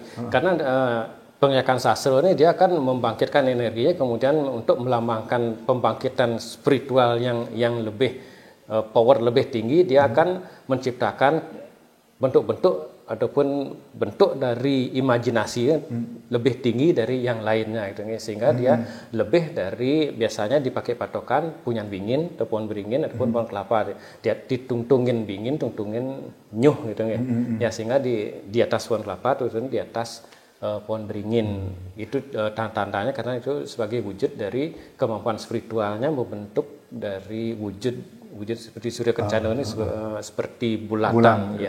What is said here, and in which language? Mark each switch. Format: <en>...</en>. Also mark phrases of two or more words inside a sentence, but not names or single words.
<id>Karena penglihakan sastra ini dia akan membangkitkan energinya, kemudian untuk melambangkan pembangkitan spiritual yang lebih power lebih tinggi, dia akan menciptakan bentuk-bentuk ataupun bentuk dari imajinasi lebih tinggi dari yang lainnya gitu, sehingga dia lebih dari biasanya dipakai patokan</id> <ban>punyan bingin</ban> <id>atau pohon beringin ataupun pohon kelapa, dia</id> <ban>ditungtungin bingin, tungtungin nyuh</ban> <id>gitu ya, sehingga di atas pohon kelapa atau di atas pohon beringin itu tanda-tandanya karena itu sebagai wujud dari kemampuan spiritualnya membentuk dari wujud seperti Surya Kencana ini seperti bulatan ya.</id>